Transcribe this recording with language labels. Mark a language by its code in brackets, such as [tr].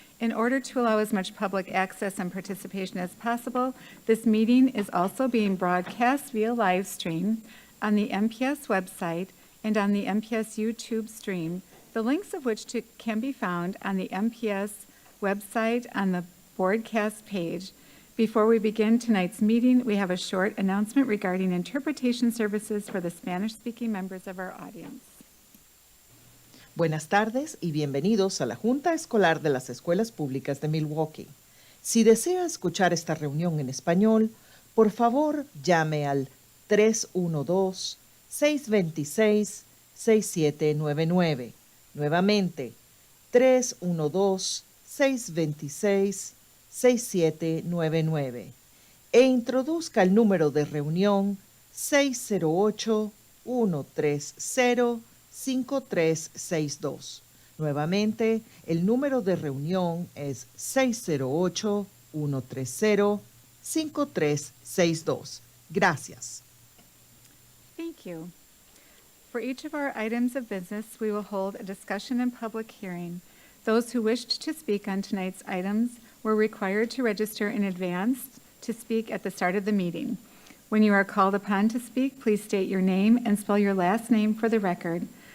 [en] In order to allow as much public access and participation as possible, this meeting is also being broadcast via live stream on the MPS website and on the MPS YouTube stream, the links of which can be found on the MPS website on the broadcast page. Before we begin tonight's meeting, we have a short announcement regarding interpretation services for the Spanish-speaking members of our audience. [es] Buenas tardes y bienvenidos a la Junta Escolar de las Escuelas Públicas de Milwaukee. Si desea escuchar esta reunión en español, por favor llame al 312-626-6799. Nuevamente, 312-626-6799 e introduzca el número de reunión 608-130-5362. Nuevamente, el número de reunión es 608-130-5362. Gracias. [en] Thank you. For each of our items of business, we will hold a discussion and public hearing. Those who wished to speak on tonight's items were required to register in advance to speak at the start of the meeting. When you are called upon to speak, please state your name and spell your last name for the record.